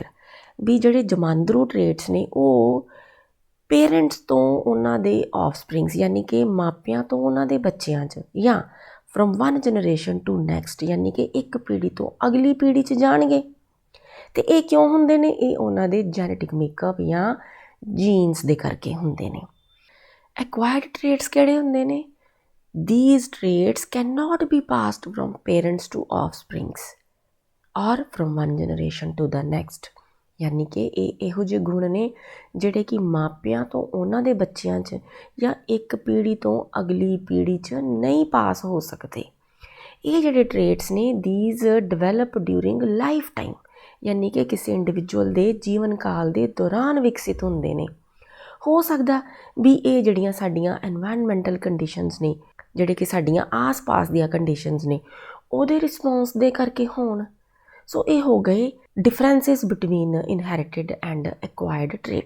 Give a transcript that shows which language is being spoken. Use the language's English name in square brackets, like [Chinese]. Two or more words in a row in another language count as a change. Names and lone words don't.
[Punjabi] ਵੀ ਜਿਹੜੇ ਜਮਾਂਦਰੂ ਟ੍ਰੇਟਸ ਨੇ ਉਹ ਪੇਰੈਂਟਸ ਤੋਂ ਉਹਨਾਂ ਦੇ ਆਫਸਪ੍ਰਿੰਗਸ ਯਾਨੀ ਕਿ ਮਾਪਿਆਂ ਤੋਂ ਉਹਨਾਂ ਦੇ ਬੱਚਿਆਂ 'ਚ, ਜਾਂ [English] from one generation to next [Punjabi] ਯਾਨੀ ਕਿ ਇੱਕ ਪੀੜ੍ਹੀ ਤੋਂ ਅਗਲੀ ਪੀੜ੍ਹੀ 'ਚ ਜਾਣਗੇ। ਤੇ ਇਹ ਕਿਉਂ ਹੁੰਦੇ ਨੇ? ਇਹ ਉਹਨਾਂ ਦੇ [English] genetic makeup [Punjabi] ਜਾਂ ਜੀਨਸ ਦੇ ਕਰਕੇ ਹੁੰਦੇ ਨੇ। [English] acquired traits [Punjabi] ਕਿਹੜੇ ਹੁੰਦੇ ਨੇ? [English] These traits cannot be passed from parents to offsprings or from one generation to the next। [Punjabi] ਯਾਨੀ ਕਿ ਇਹ ਇਹੋ ਜਿਹੇ ਗੁਣ ਨੇ ਜਿਹੜੇ ਕਿ ਮਾਪਿਆਂ ਤੋਂ ਉਹਨਾਂ ਦੇ ਬੱਚਿਆਂ 'ਚ ਜਾਂ ਇੱਕ ਪੀੜ੍ਹੀ ਤੋਂ ਅਗਲੀ ਪੀੜ੍ਹੀ 'ਚ ਨਹੀਂ ਪਾਸ ਹੋ ਸਕਦੇ। ਇਹ ਜਿਹੜੇ ਟ੍ਰੇਟਸ ਨੇ [English] these develop during life time, [Punjabi] ਯਾਨੀ ਕਿ ਕਿਸੇ ਇੰਡੀਵਿਜੂਅਲ ਦੇ ਜੀਵਨ ਕਾਲ ਦੇ ਦੌਰਾਨ ਵਿਕਸਿਤ ਹੁੰਦੇ ਨੇ। ਹੋ ਸਕਦਾ ਵੀ ਇਹ ਜਿਹੜੀਆਂ ਸਾਡੀਆਂ [English] environmental conditions [Punjabi] ਨੇ, ਜਿਹੜੇ ਕਿ ਸਾਡੀਆਂ ਆਸ-ਪਾਸ ਦੀਆਂ ਕੰਡੀਸ਼ਨਸ ਨੇ, ਉਹਦੇ ਰਿਸਪੌਂਸ ਦੇ ਕਰਕੇ ਹੋਣ। ਸੋ ਇਹ ਹੋ ਗਏ [English] differences between inherited and acquired traits.